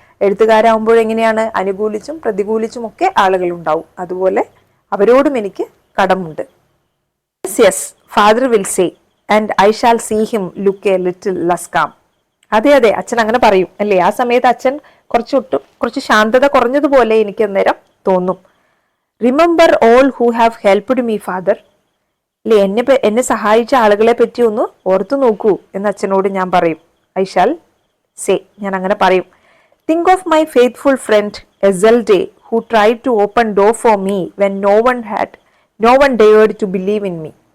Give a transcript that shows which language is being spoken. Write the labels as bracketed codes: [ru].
[ml] എഴുത്തുകാരാകുമ്പോൾ എങ്ങനെയാണ്? അനുകൂലിച്ചും പ്രതികൂലിച്ചും ഒക്കെ ആളുകൾ ഉണ്ടാവും. അതുപോലെ അവരോടും എനിക്ക് കടമുണ്ട്. [en] Yes, father will say, and I shall see him look a little less calm. [ml] അതെ, അച്ഛൻ അങ്ങനെ പറയും, അല്ലേ? ആ സമയത്ത് അച്ഛൻ കുറച്ച് ശാന്തത കുറഞ്ഞതുപോലെ എനിക്ക് അന്നേരം തോന്നും. [en] Remember all who have helped me, father. [ml] അല്ലേ? എന്നെ സഹായിച്ച ആളുകളെ പറ്റി ഒന്ന് ഓർത്തു നോക്കൂ എന്ന് അച്ഛനോട് ഞാൻ പറയും. [en] I shall say, [ml] ഞാൻ അങ്ങനെ പറയും. [en] Think of my faithful friend Esselde who tried to open door for me when no one dared to believe in me.